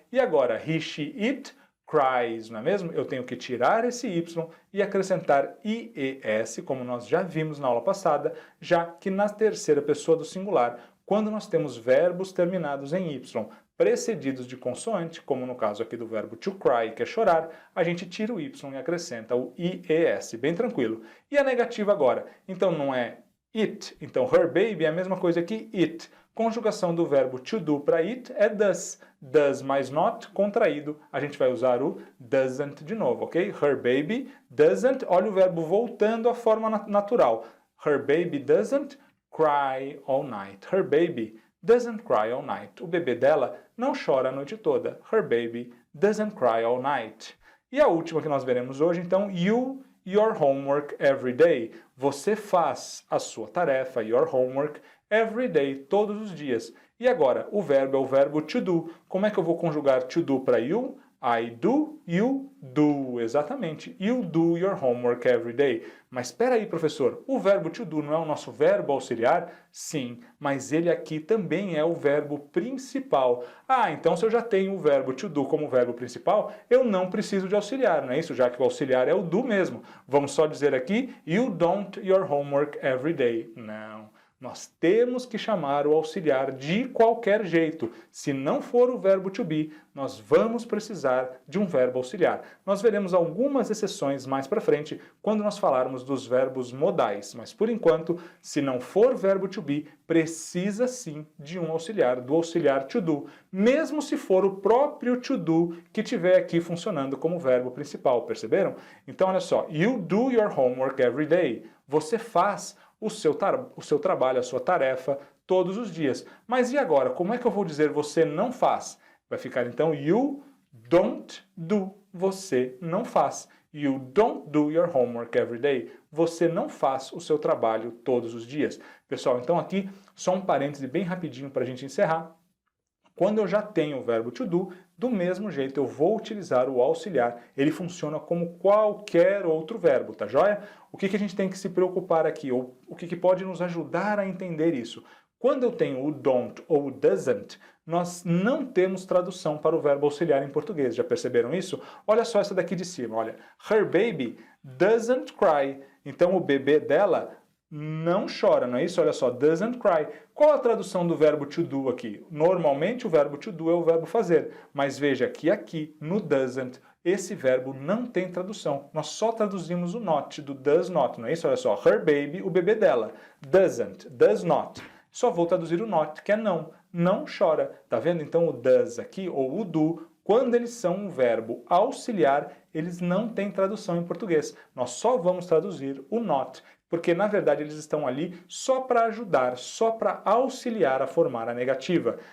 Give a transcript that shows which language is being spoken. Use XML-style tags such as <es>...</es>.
<pt>E agora</pt> <en>he, she, it cries,</en> <pt>não é mesmo? Eu tenho que tirar esse y e acrescentar ies, como nós já vimos na aula passada, já que na terceira pessoa do singular, quando nós temos verbos terminados em y, precedidos de consoante, como no caso aqui do verbo to cry, que é chorar, a gente tira o y e acrescenta o ies, bem tranquilo. E a negativa agora? Então não é it, então her baby é a mesma coisa que it. Conjugação do verbo to do para it é does. Does mais not, contraído, a gente vai usar o doesn't de novo, ok?</pt> <en>Her baby doesn't,</en> <pt>olha o verbo voltando à forma natural.</pt> <en>Her baby doesn't cry all night. Her baby doesn't cry all night.</en> <pt>O bebê dela não chora a noite toda.</pt> <en>Her baby doesn't cry all night.</en> <pt>E a última que nós veremos hoje, então,</pt> <en>you your homework every day.</en> <pt>Você faz a sua tarefa,</pt> <en>your homework, every day,</en> <pt>todos os dias. E agora, o verbo é o verbo to do. Como é que eu vou conjugar to do para you?</pt> <en>I do, you do.</en> <pt>Exatamente.</pt> <en>You do your homework every day.</en> <pt>Mas espera aí, professor, o verbo to do não é o nosso verbo auxiliar? Sim, mas ele aqui também é o verbo principal. Ah, então se eu já tenho o verbo to do como verbo principal, eu não preciso de auxiliar, não é isso? Já que o auxiliar é o do mesmo. Vamos só dizer aqui,</pt> <en>you don't your homework every day.</en> <pt>Não. Nós temos que chamar o auxiliar de qualquer jeito. Se não for o verbo to be, nós vamos precisar de um verbo auxiliar. Nós veremos algumas exceções mais para frente quando nós falarmos dos verbos modais. Mas por enquanto, se não for verbo to be, precisa sim de um auxiliar, do auxiliar to do, mesmo se for o próprio to do que estiver aqui funcionando como verbo principal, perceberam? Então olha só,</pt> <en>you do your homework every day.</en> <pt>Você faz o seu trabalho, a sua tarefa, todos os dias. Mas e agora? Como é que eu vou dizer você não faz? Vai ficar então</pt> <en>you don't do.</en> <pt>Você não faz.</pt> <en>You don't do your homework every day.</en> <pt>Você não faz o seu trabalho todos os dias. Pessoal, então aqui só um parêntese bem rapidinho para a gente encerrar. Quando eu já tenho o verbo to do, do mesmo jeito eu vou utilizar o auxiliar. Ele funciona como qualquer outro verbo, tá joia? O que a gente tem que se preocupar aqui, ou o que pode nos ajudar a entender isso? Quando eu tenho o don't ou o doesn't, nós não temos tradução para o verbo auxiliar em português. Já perceberam isso? Olha só essa daqui de cima, olha.</pt> <en>Her baby doesn't cry.</en> <pt>Então o bebê dela não chora, não é isso? Olha só, doesn't cry. Qual a tradução do verbo to do aqui? Normalmente o verbo to do é o verbo fazer, mas veja que aqui no doesn't esse verbo não tem tradução. Nós só traduzimos o not do does not, não é isso? Olha só,</pt> <en>her baby,</en> <pt>o bebê dela,</pt> <en>doesn't, does not.</en> <pt>Só vou traduzir o not, que é não, não chora. Tá vendo? Então o does aqui, ou o do, quando eles são um verbo auxiliar, eles não têm tradução em português. Nós só vamos traduzir o not, porque na verdade eles estão ali só para ajudar, só para auxiliar a formar a negativa.</pt>